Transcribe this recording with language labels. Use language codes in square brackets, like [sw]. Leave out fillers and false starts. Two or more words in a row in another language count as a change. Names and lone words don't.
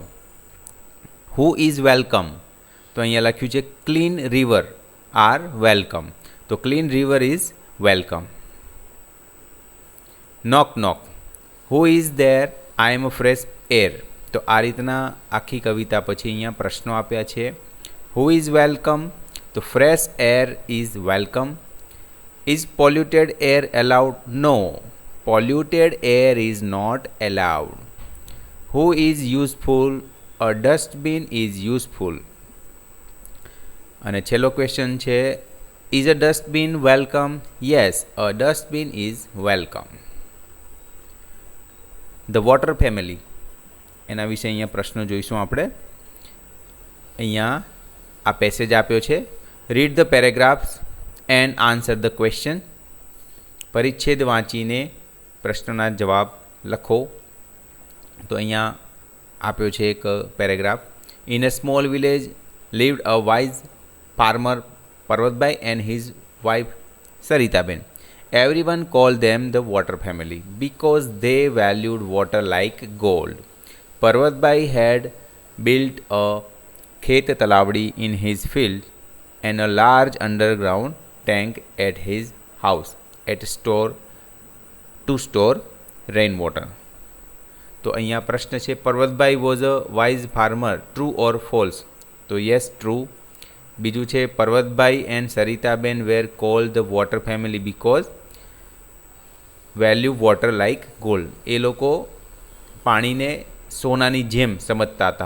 [en] who is welcome, [gu] તો અહીંયા લખ્યું છે [en] clean river are welcome. તો clean river is welcome. knock knock who is there, I am a fresh air. [gu] તો આ રીતના આખી કવિતા પછી અહીંયા પ્રશ્નો આપ્યા છે. [en] Who is welcome? તો fresh air is welcome. Is polluted air allowed? No, polluted air is not allowed. Who is useful? A dustbin is useful. [gu] અને છેલ્લો ક્વેશ્ચન છે [en] is a dustbin welcome? Yes, a dustbin is welcome. The water family, [gu] એના વિશે અહીંયા પ્રશ્નો જોઈશું આપણે. અહીંયા આ પેસેજ આપ્યો છે. [en] read the paragraphs and answer the question. [gu] પરિચ્છેદ વાંચીને પ્રશ્નોના જવાબ લખો. તો અહીંયા આપ્યો છે એક પેરેગ્રાફ. [en] in a small village lived a wise farmer Parvatbhai and his wife Saritaben. everyone call them the water family because they valued water like gold. Parvatbhai had built a [gu] ખેત તલાવડી [en] in his field and a large underground tank at his house to store rainwater. [gu] તો અહીંયા પ્રશ્ન છે [en] Parvatbhai was a wise farmer, true or false? તો yes, true. [gu] બીજું છે [en] Parvatbhai and Saritaben were call the water family because value water like gold. [gu] એ લોકો પાણીને સોનાની જેમ સમજતા હતા.